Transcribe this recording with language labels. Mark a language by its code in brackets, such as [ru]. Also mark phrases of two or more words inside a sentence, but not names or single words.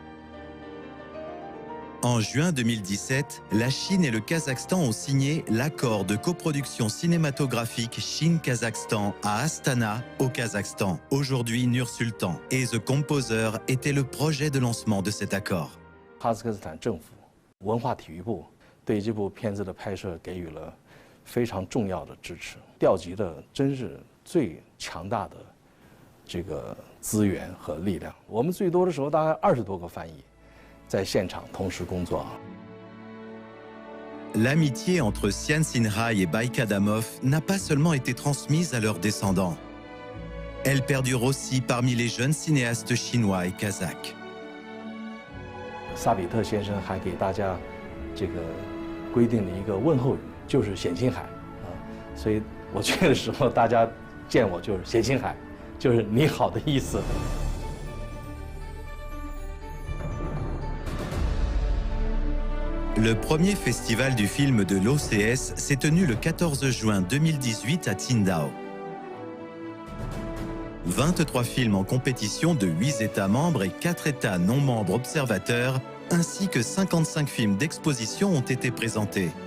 [fr] En juin 2017, la Chine et le Kazakhstan ont signé l'accord de coproduction cinématographique Chine-Kazakhstan à Astana, au Kazakhstan, aujourd'hui Nur-Sultan. Et The Composer était le projet de lancement de cet accord. [zh] 哈萨克斯坦政府文化体育部对这部片子的拍摄给予了非常重要的支持，调集的真是最强大的这个资源和力量。我们最多的时候大概20多个翻译。在现场同时工作。 [fr] L'amitié entre Sian Singrai et Baik Adamov n'a pas seulement été transmise à leurs descendants. Elle perdure aussi parmi les jeunes cinéastes chinois et kazakhs. [zh] 萨比特先生还给大家这个规定了一个问候语，就是冼星海啊，所以我去的时候，大家见我就是冼星海，就是你好的意思。 [fr] Le premier festival du film de l'OCS s'est tenu le 14 juin 2018 à Qingdao. 23 films en compétition de 8 États membres et 4 États non membres observateurs, ainsi que 55 films d'exposition ont été présentés.